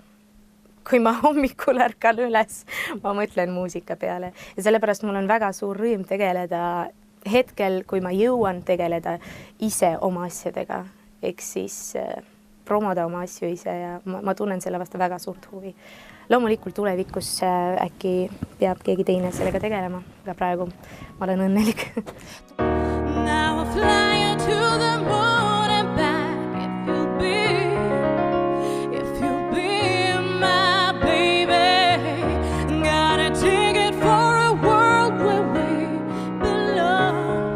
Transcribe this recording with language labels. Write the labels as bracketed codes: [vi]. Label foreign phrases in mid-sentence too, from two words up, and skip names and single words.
[et] Kui ma hommikul ärkan üles, ma mõtlen muusika peale ja sellepärast mul on väga suur rõõm tegeleda hetkel, kui ma jõuan tegeleda ise oma asjadega, ehk siis promoda oma asju ise ja ma tunnen selle vastu väga suurt huvi. Loomulikult tulevikus äkki peab keegi teine sellega tegelema, aga praegu ma olen õnnelik. [en] Now I fly you to the moon and back if you'll be my baby. Got a ticket for a world where we belong.